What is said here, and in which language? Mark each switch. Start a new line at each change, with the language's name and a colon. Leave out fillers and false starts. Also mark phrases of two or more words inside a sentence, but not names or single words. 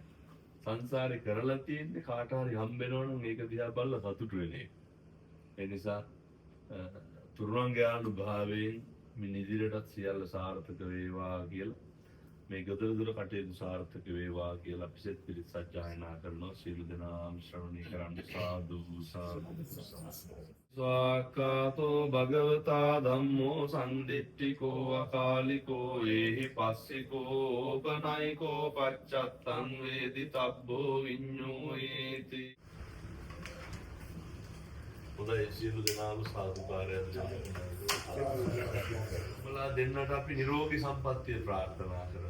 Sinhala: සංසාරේ කරලා තියෙන්නේ කාට හරි හම්බෙනවනම් ඒක දිහා බලලා සතුටු වෙන එක. ඒ නිසා තුරුවන්ගේ අනුභවයෙන් මින් ඉදිරියටත් සියල්ල සාර්ථක වේවා කියලා මේ ගොඩ දුර කටයුතු සාර්ථක වේවා කියලා අපි සෙත් පිරිත් සජ්ජායනා කරනවා. සියලු දෙනාම ශ්‍රවණය කරන්න සාදු සාදු.
Pali: ස්වාක්ඛාතෝ භගවතා ධම්මෝ සම්දිට්ඨිකෝ අකාලිකෝ ඒහි පස්සිකෝ ඕපනයිකෝ පච්චත්තං වේදිතබ්බෝ විඤ්ඤෝයේති.
Sinhala: හොඳයි සියලු දෙනාම සාදුකාරයන් දෙන්නා දෙන්නට අපි නිරෝගී සම්පන්නිය ප්‍රාර්ථනා කරනවා.